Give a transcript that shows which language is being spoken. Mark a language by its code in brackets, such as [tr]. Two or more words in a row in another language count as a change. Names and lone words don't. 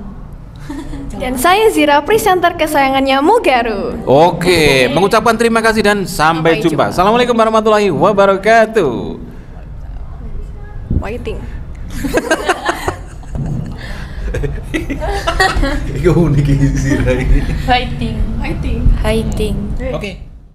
[id] dan saya Zira, presenter kesayangannya Mugaru. Oke, mengucapkan terima kasih dan sampai jumpa. [ar] السلام عليكم ورحمة الله وبركاته. Waiting. [jv] Iku unik iki Zira iki. fighting. Waiting. Oke.